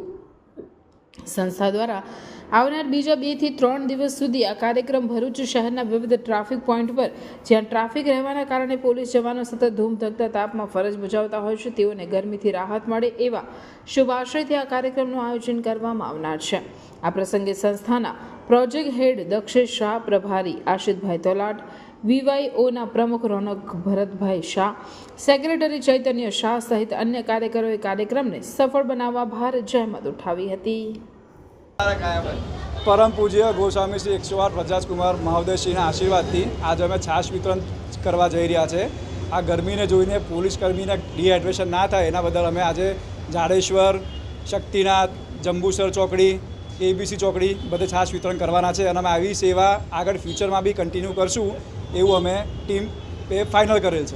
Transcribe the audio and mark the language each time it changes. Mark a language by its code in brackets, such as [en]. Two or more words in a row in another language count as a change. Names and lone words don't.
[gu] સંસ્થા દ્વારા આવનાર બીજા 2 થી 3 દિવસ સુધી આ કાર્યક્રમ ભરૂચ શહેરના વિવિધ ટ્રાફિક પોઈન્ટ પર જ્યાં ટ્રાફિક રહેવાના કારણે પોલીસ જવાનો સતત ધૂમધકતા તાપમાં ફરજ બજાવતા હોય છે તેઓને ગરમીથી રાહત મળે એવા શુભ આશયથી આ કાર્યક્રમનું આયોજન કરવામાં આવનાર છે। આ પ્રસંગે સંસ્થાના પ્રોજેક્ટ હેડ દક્ષેશ શાહ, પ્રભારી આશિતભાઈ તોલાટ, VYOના પ્રમુખ રોનક ભરતભાઈ શાહ, સેક્રેટરી ચૈતન્ય શાહ સહિત અન્ય કાર્યકરોએ કાર્યક્રમને સફળ બનાવવા ભારે જહેમત ઉઠાવી હતી। परम पूज्य गोस्वामी श्री 108 व्रजराज कुमार महोदयश्रीના આશીર્વાદથી આજે અમે છાશ વિતરણ કરવા જઈ રહ્યા છે। આ ગરમીને જોઈને પોલીસ કર્મીને ડિહાઇડ્રેશન ના થાય એના બદલ અમે આજે જાડેશ્વર, શક્તિનાથ, જંબુસર ચોકડી, ABC ચોકડી બધે છાશ વિતરણ કરવાના છે અને અમે આવી સેવા આગળ ફ્યુચરમાં બી કન્ટિન્યુ કરશું એવું અમે ટીમ ફાઇનલ કરેલ છે।